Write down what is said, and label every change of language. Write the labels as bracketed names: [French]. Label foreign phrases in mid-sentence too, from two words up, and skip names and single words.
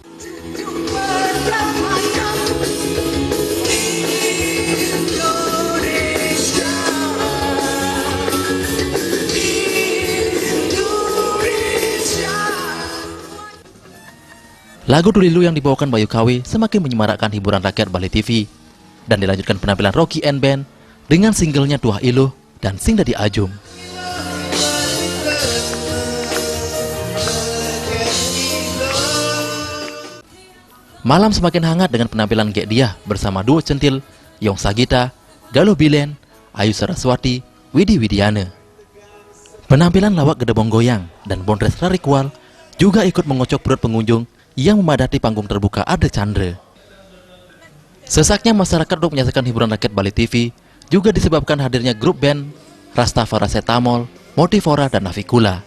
[Indonesian] Lagu Dulilu yang dibawakan Bayu Kawi semakin menyemarakkan hiburan rakyat Bali TV, dan dilanjutkan penampilan Rocky and Band dengan singlenya Tuah Iluh dan Sing Dadi Ajum. Malam semakin hangat dengan penampilan Gek Diah bersama duo centil Yong Sagita, Galuh Bilen, Ayu Saraswati, Widi Widiana. Penampilan lawak Gedebong Goyang dan Bondres Rarikwal juga ikut mengocok perut pengunjung yang memadati panggung terbuka Arda Chandra. Sesaknya masyarakat untuk menyaksikan hiburan rakyat Bali TV juga disebabkan hadirnya grup band Rastafaracetamol, Motivora, dan Navikula.